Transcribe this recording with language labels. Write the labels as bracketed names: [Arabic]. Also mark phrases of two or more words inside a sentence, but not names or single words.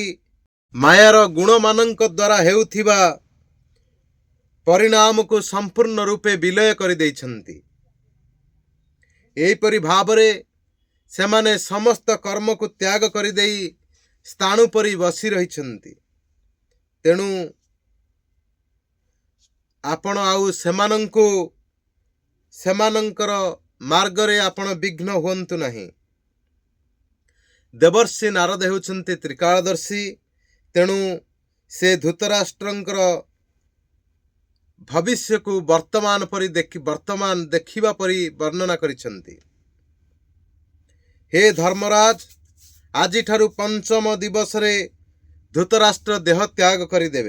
[Odia] ମାୟାର ଗୁଣମାନଙ୍କ ଦ୍ୱାରା ହେଉଥିବା ପରିଣାମକୁ ସମ୍ପୂର୍ଣ୍ଣ ରୂପେ ବିଲୟ କରିଦେଇଛନ୍ତି। ଏହିପରି ଭାବରେ ସେମାନେ ସମସ୍ତ କର୍ମକୁ ତ୍ୟାଗ କରିଦେଇ ସ୍ଥାଣୁ ପରି ବସି ରହିଛନ୍ତି। ତେଣୁ ଆପଣ ଆଉ ସେମାନଙ୍କୁ ସେମାନଙ୍କର ମାର୍ଗରେ ଆପଣ ବିଘ୍ନ ହୁଅନ୍ତୁ ନାହିଁ। ଦେବର୍ଷି ନାରଦ ହେଉଛନ୍ତି ତ୍ରିକାଳଦର୍ଶୀ, ତେଣୁ ସେ ଧୃତରାଷ୍ଟ୍ରଙ୍କର ଭବିଷ୍ୟ କୁ ବର୍ତ୍ତମାନ ଦେଖିବା ପରି ବର୍ଣ୍ଣନା କରିଛନ୍ତି। ହେ ଧର୍ମରାଜ, ଆଜି ଠାରୁ ପଞ୍ଚମ ଦିବସ ରେ ଧୃତରାଷ୍ଟ୍ର ଦେହ ତ୍ୟାଗ କରିଦେବେ।